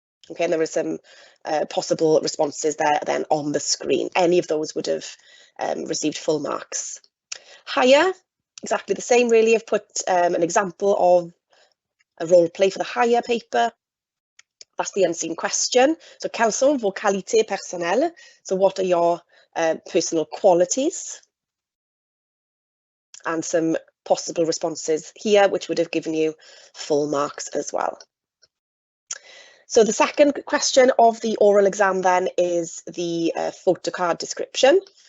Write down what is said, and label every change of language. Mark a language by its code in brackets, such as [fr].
[en] Okay, and there are some possible responses there then on the screen. Any of those would have received full marks. Higher, exactly the same really. I've put an example of a role play for the higher paper. That's the unseen question. So [fr] quelles sont vos qualités personnelles? [en] So what are your personal qualities? And some possible responses here, which would have given you full marks as well. So the second question of the oral exam then is the photocard description.